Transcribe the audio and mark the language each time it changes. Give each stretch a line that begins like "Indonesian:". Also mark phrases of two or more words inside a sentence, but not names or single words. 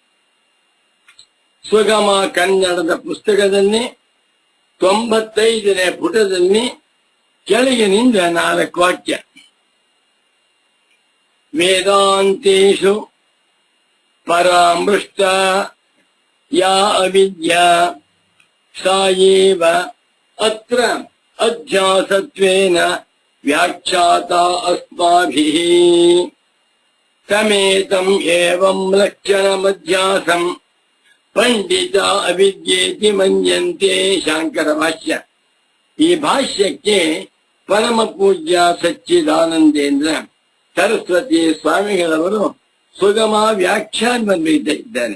Kannada: ಸುಗಮ ಕನ್ನಡದ ಪುಸ್ತಕದಲ್ಲಿ 95ನೇ ಪುಟದಲ್ಲಿ ಕೆಳಗಿನಿಂದ 4 ವಾಕ್ಯ.
Sanskrit: ವೇದಾಂತೇಷು ಪರಾಮೃಷ್ಟ ಯಾ ಅವಿದ್ಯಾ ಸಾ ಏವ ಅತ್ರ ಅಧ್ಯಾಸತ್ವೇನ ವ್ಯಾಖ್ಯಾತಾ ಅಸ್ಮಾಭಿಃ. ತಮೇತಂ ಏವಂ ಲಕ್ಷಣಮಧ್ಯಾಸಂ ಪಂಡಿತ ಅವಿದ್ಯೇತಿ ಮನ್ಯಂತೆ. ಶಾಂಕರ ಭಾಷ್ಯ.
Kannada: ಈ ಭಾಷ್ಯಕ್ಕೆ ಪರಮ ಪೂಜ್ಯ ಸಚ್ಚಿದಾನಂದೇಂದ್ರ ಸರಸ್ವತಿ ಸ್ವಾಮಿಗಳವರು ಸುಗಮ ವ್ಯಾಖ್ಯಾನ ಇದ್ದಾರೆ.